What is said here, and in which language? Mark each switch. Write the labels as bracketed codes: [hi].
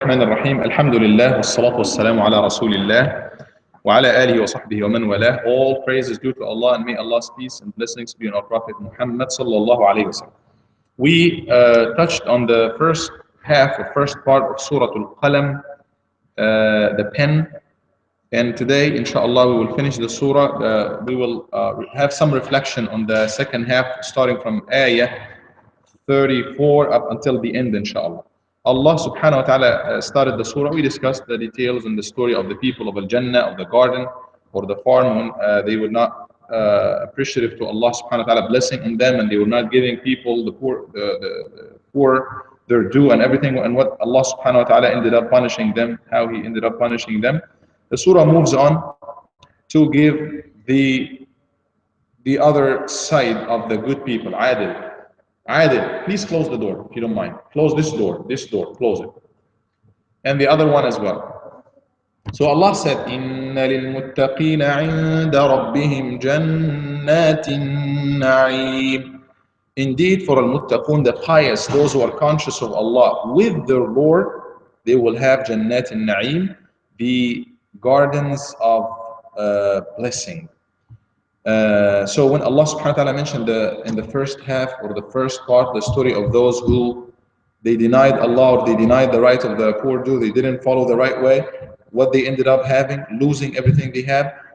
[ar] الرحمن الرحيم الحمد لله والصلاة والسلام على رسول الله وعلى آله وصحبه ومن والاه. [en] All praise is due to Allah, and may Allah's peace and blessings be on our Prophet Muhammad sallallahu alayhi wa sallam. We touched on the first half or first part of Surah Al-Qalam, the pen, and today inshallah we will finish the surah. We will have some reflection on the second half starting from ayah 34 up until the end, inshallah. Allah subhanahu wa ta'ala started the surah. We discussed the details and the story of the people of Al-Jannah, of the garden or the farm, when they were not appreciative to Allah subhanahu wa ta'ala blessing in them, and they were not giving people, the poor, their due and everything, and what Allah subhanahu wa ta'ala ended up punishing them, how He ended up punishing them. The surah moves on to give the other side of the good people, adil. Adil, please close the door if you don't mind. Close this door, close it. And the other one as well. So Allah said, [ar] إِنَّ لِلْمُتَّقِينَ عِنْدَ رَبِّهِمْ جَنَّاتِ النَّعِيمِ. [en] Indeed, for al-muttaqun, the pious, those who are conscious of Allah with their Lord, they will have Jannat al-Na'im, the gardens of blessing. So when Allah subhanahu wa ta'ala mentioned in the first half or the first part the story of those who they denied Allah or they denied the right of the poor Jew, they didn't follow the right way, what they ended up having, losing everything they had.